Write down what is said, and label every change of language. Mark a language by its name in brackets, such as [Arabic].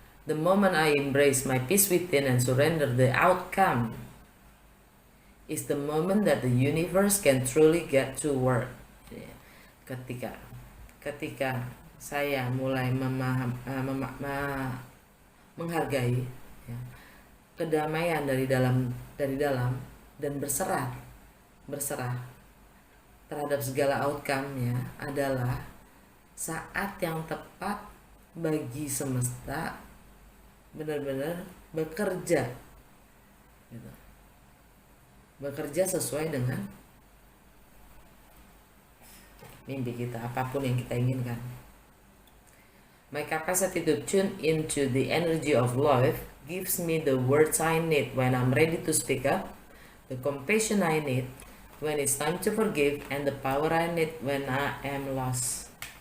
[English] The moment I embrace my peace within and surrender the outcome is the moment that the universe can truly get to work. [Indonesian] Ketika saya mulai menghargai, ya, kedamaian dari dalam dan berserah terhadap segala outcome-nya, adalah saat yang tepat bagi semesta benar-benar bekerja gitu. Bekerja sesuai dengan mimpi kita, apapun yang kita inginkan. [English] My capacity to tune into the energy of life gives me the words I need when I'm ready to speak up, the compassion I need when it's time to forgive, and the power I need when I am lost.